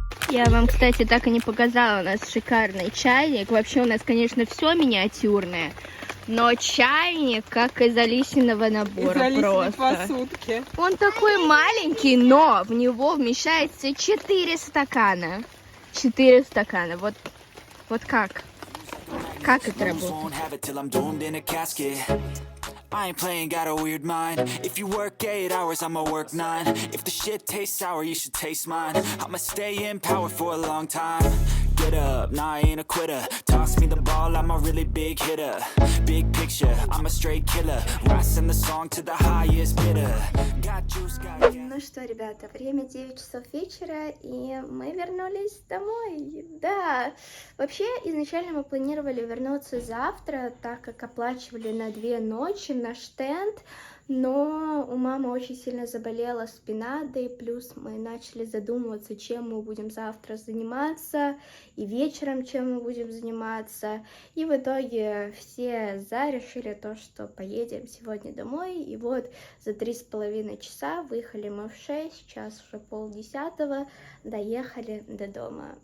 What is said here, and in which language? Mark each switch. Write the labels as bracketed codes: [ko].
[ru] Я вам, кстати, так и не показала. У нас шикарный чайник. Вообще у нас, конечно, все миниатюрное. Но чайник, как из Алисиного набора, просто. посудки. Он такой маленький, но в него вмещается 4 стакана. 4 стакана. Вот как? Как это работает? [en] Won't have it till I'm doomed in a casket. I ain't playing, got a weird mind. If you work 8 hours, I'ma work 9. If the shit tastes sour, you should taste mine. I'ma stay in power for a long time. Get up, nah, I ain't a quitter. Toss me the ball, I'm a really big hitter. Big picture, I'm a straight killer. Rising the song to the highest bidder. Got juice, got gas. [ru] Ну Ну что, ребята, время 9 часов вечера, и мы вернулись домой. Да, вообще, изначально мы планировали вернуться завтра, так как оплачивали на 2 ночи наш тент, но у мамы очень сильно заболела спина, да и плюс мы начали задумываться, чем мы будем завтра заниматься, и вечером чем мы будем заниматься, и в итоге все решили то, что поедем сегодня домой, и вот за 3,5 часа выехали мы в 6, сейчас уже 9:30, доехали до дома.